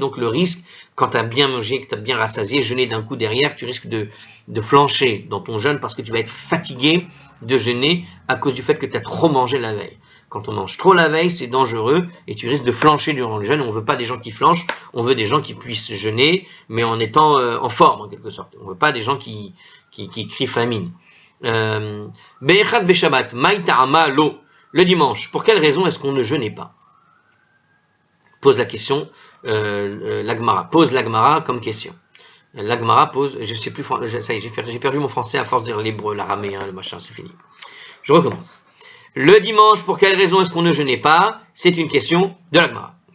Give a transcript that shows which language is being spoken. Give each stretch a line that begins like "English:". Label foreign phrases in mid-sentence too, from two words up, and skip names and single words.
French: Donc le risque, quand tu as bien mangé, que tu as bien rassasié, jeûner d'un coup derrière, tu risques de flancher dans ton jeûne parce que tu vas être fatigué de jeûner à cause du fait que tu as trop mangé la veille. Quand on mange trop la veille, c'est dangereux et tu risques de flancher durant le jeûne. On ne veut pas des gens qui flanchent, on veut des gens qui puissent jeûner, mais en étant en forme en quelque sorte. On ne veut pas des gens qui crient famine.
Hebrew: באחד בשבת,
Aramaic: מאי טעמא לא.
French: Le dimanche, pour quelle raison est-ce qu'on ne jeûnait pas? Pose la question, l'Agmara. Pose l'Agmara comme question. L'Agmara pose, je sais plus, ça y est, j'ai perdu mon français à force de lire l'hébreu, l'araméen, le machin, c'est fini. Je recommence. Le dimanche, pour quelle raison est-ce qu'on ne jeûnait pas? C'est une question de l'Agmara.